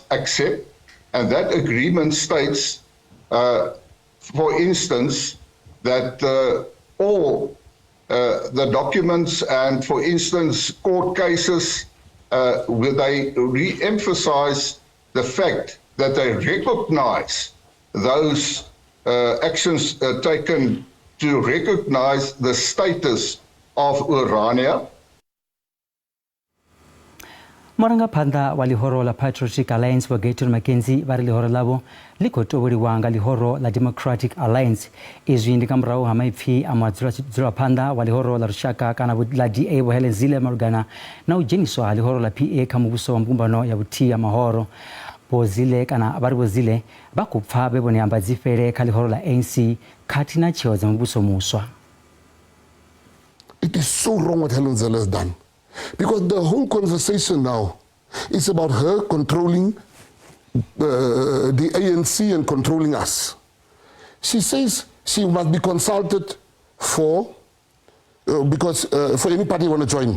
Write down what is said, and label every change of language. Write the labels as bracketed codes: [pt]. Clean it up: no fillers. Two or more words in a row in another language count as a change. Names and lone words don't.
[en] accept, and that agreement states for instance, that all the documents and, for instance, court cases, where they re-emphasize the fact that they recognize those actions taken to recognize the status of Orania. [ve] Morangaphanḓa wa lihoro la Patriotic Alliance wa Gator Mackenzie va ri lihoro lavo li khou tovholiwa nga lihoro la Democratic Alliance. Izwi ndi nga murahu ha maipfi a mudzulaphanḓa wa lihoro la lushaka kana la DA Vho Helen Zille malugana na u dzheniswa ha lihoro la PA kha muvhuso wa mbumbano ya vhuthihi ha mahoro. Vho Zille kana vari Vho Zille va khou pfa ve vhone amba dzifhele kha lihoro la ANC khathihi na tsheo dza muvhuso muswa. [en] It is so wrong what Helen Zille has done. Because the whole conversation now is about her controlling the ANC and controlling us. She says she must be consulted for any party you want to join.